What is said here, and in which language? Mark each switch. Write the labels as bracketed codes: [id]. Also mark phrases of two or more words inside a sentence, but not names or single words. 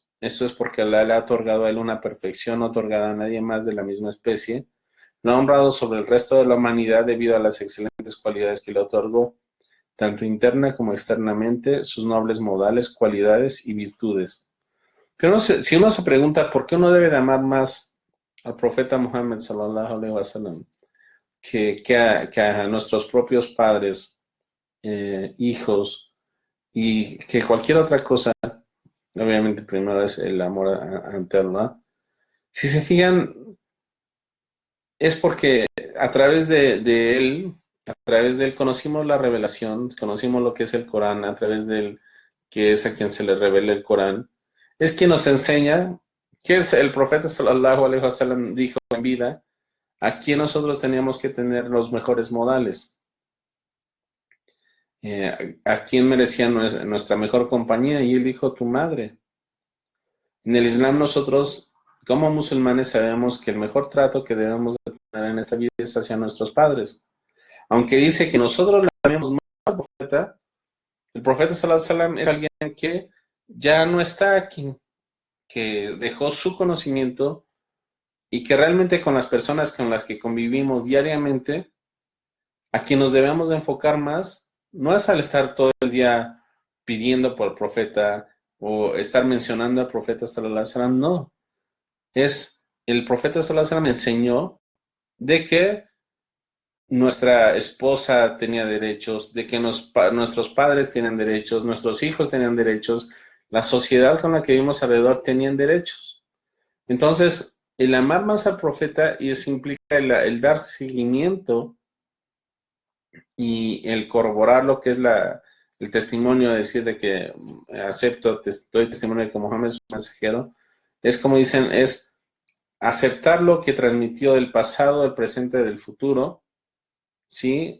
[es] Esto es porque Allah le ha otorgado a él una perfección otorgada a nadie más de la misma especie. Lo ha honrado sobre el resto de la humanidad debido a las excelentes cualidades que le otorgó, tanto interna como externamente, sus nobles modales, cualidades y virtudes. Pero si uno se pregunta por qué uno debe de amar más al profeta Muhammad [ar] صلى الله عليه وسلم [es] que a nuestros propios padres, hijos, y que cualquier otra cosa, obviamente primero es el amor ante Allah. Si se fijan, es porque a través a través de él conocimos la revelación, conocimos lo que es el Corán, a través de él, que es a quien se le revela el Corán. Es quien nos enseña que es el profeta [ar] صلى الله عليه وسلم [es] dijo en vida, aquí nosotros teníamos que tener los mejores modales. A quién merecía nuestra mejor compañía, y él dijo, tu madre. En el Islam nosotros, como musulmanes, sabemos que el mejor trato que debemos de tener en esta vida es hacia nuestros padres. Aunque dice que nosotros le amamos más al profeta, el profeta [ar] صلى الله عليه وسلم [es] es alguien que ya no está aquí, que dejó su conocimiento y que realmente con las personas con las que convivimos diariamente, a quien nos debemos de enfocar más, no es al estar todo el día pidiendo por el profeta o estar mencionando al profeta [ar] صلى الله عليه وسلم, [es] no. Es el profeta [ar] صلى الله عليه وسلم [es] enseñó de que nuestra esposa tenía derechos, de que nuestros padres tienen derechos, nuestros hijos tenían derechos, la sociedad con la que vivimos alrededor tenían derechos. Entonces, el amar más al profeta y eso implica el dar seguimiento y el corroborar lo que es el testimonio, decir de que doy testimonio de que Mohammed es un mensajero, es como dicen, es aceptar lo que transmitió del pasado, del presente, del futuro, ¿sí?